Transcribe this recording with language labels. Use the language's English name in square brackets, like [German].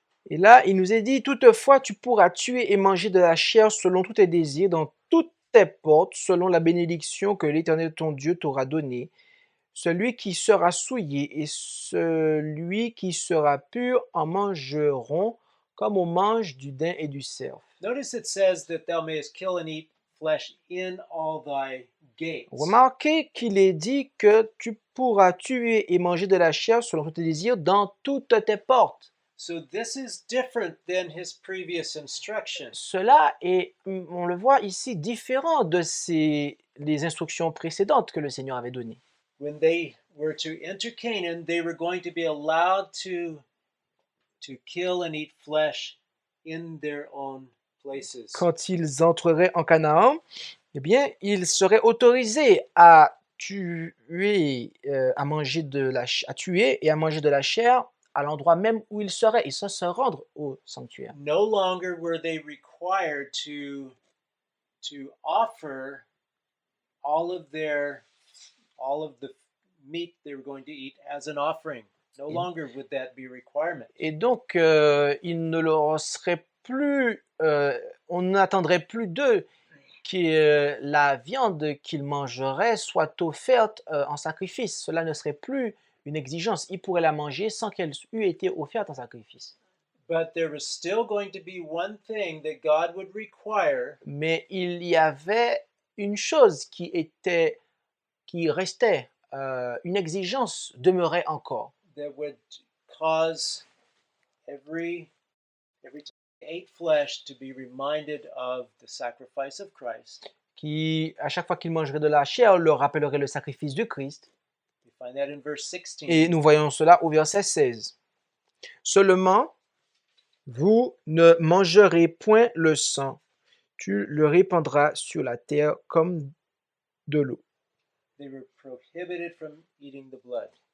[French] Et là, il nous est dit, toutefois, tu pourras tuer et manger de la chair selon tous tes désirs dans toutes tes portes, selon la bénédiction que l'Éternel ton Dieu t'aura donnée. Celui qui sera souillé et celui qui sera pur en mangeront, comme on mange du daim et du cerf. [English] Notice it says that thou mayest kill and eat flesh in all thy gates. [French] Remarquez qu'il est dit que tu pourras tuer et manger de la chair selon tous tes désirs dans toutes tes portes. [English] So this is different than his previous instructions. [French] Cela est, on le voit ici, différent de les instructions précédentes que le Seigneur avait données. [English] When they were to enter Canaan, they were going to be allowed to kill and eat flesh in their own places. [French] Quand ils entreraient en Canaan, eh bien, ils seraient autorisés à tuer, à tuer et à manger de la chair à l'endroit même où ils seraient, et ça se rendre au sanctuaire. [English] No longer were they required to offer all of the meat they were going to eat as an offering. No longer would that be a requirement. [French] Et donc, il ne leur serait plus, on n'attendrait plus d'eux que la viande qu'ils mangeraient soit offerte en sacrifice. Cela ne serait plus une exigence. Ils pourraient la manger sans qu'elle eût été offerte en sacrifice. [English] But there was still going to be one thing that God would require. [French] Mais il y avait une chose qui restait, une exigence demeurait encore. [English] That would cause every time they ate flesh to be reminded of the sacrifice of Christ. [French] Qui, à chaque fois qu'ils mangeraient de la chair, leur rappellerait le sacrifice du Christ. [English] We find that in verse 16. [French] Et nous voyons cela au verset 16. Seulement, vous ne mangerez point le sang. Tu le répandras sur la terre comme de l'eau. [English] they were prohibited from eating the blood.